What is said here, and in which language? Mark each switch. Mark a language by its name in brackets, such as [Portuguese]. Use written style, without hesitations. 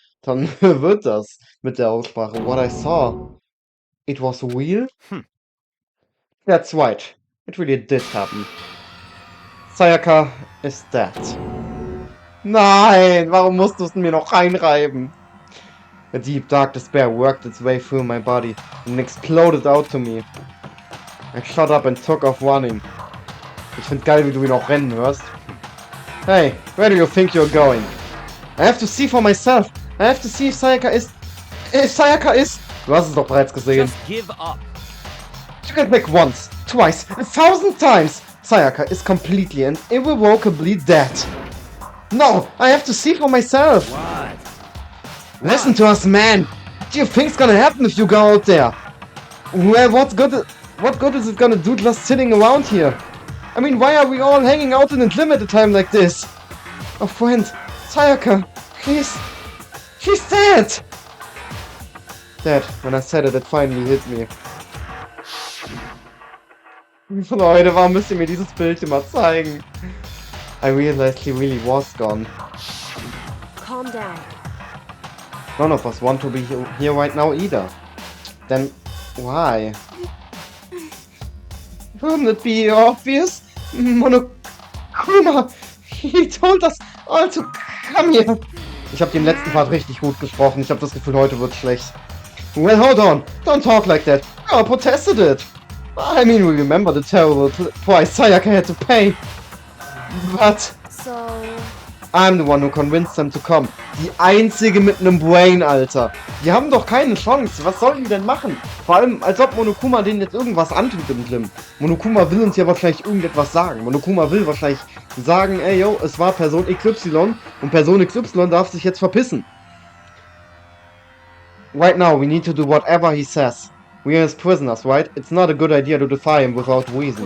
[German] Dann wird das mit der Aussprache. [English] What I saw, it was real? That's right. It really did happen. Sayaka is dead. [German] Nein, warum musst du es mir noch reinreiben? [English] A deep dark despair worked its way through my body and exploded out to me. I shot up and took off running. [German] Ich find's geil, wie du ihn auch rennen hörst. [English] Hey, where do you think you're going? I have to see for myself. I have to see if Sayaka is... If Sayaka is... [German] Du hast es doch bereits gesehen. [English] Just give up. You can pick once, twice, 1,000 times. Sayaka is completely and irrevocably dead. No, I have to see for myself. What? Listen to us, man. What do you think's gonna happen if you go out there? Well, what good is it gonna do just sitting around here? I mean, why are we all hanging out in a gym at a time like this? Oh, friend, Sayaka, please. She's dead! Dead. When I said it, it finally hit me. [German] Leute, warum müsst ihr mir dieses Bild immer zeigen? [English] I realized he really was gone. Calm down. None of us want to be here right now either. Then, why? Wouldn't it be obvious? Monokuma, he told us all to come here. [German] Ich habe den letzten Part richtig gut gesprochen. Ich habe das Gefühl, heute wird schlecht. [English] Well, hold on. Don't talk like that. I protested it. I mean, we remember the terrible price Sayaka had to pay. But... So, I'm the one who convinced them to come. [German] Die einzige mit einem Brain, Alter. Die haben doch keine Chance. Was sollen die denn machen? Vor allem, als ob Monokuma denen jetzt irgendwas antut im Glim. Monokuma will uns ja wahrscheinlich irgendetwas sagen. Monokuma will wahrscheinlich sagen, ey, yo, es war Person XY und Person XY darf sich jetzt verpissen. [English] Right now, we need to do whatever he says. We are his prisoners, right? It's not a good idea to defy him without reason.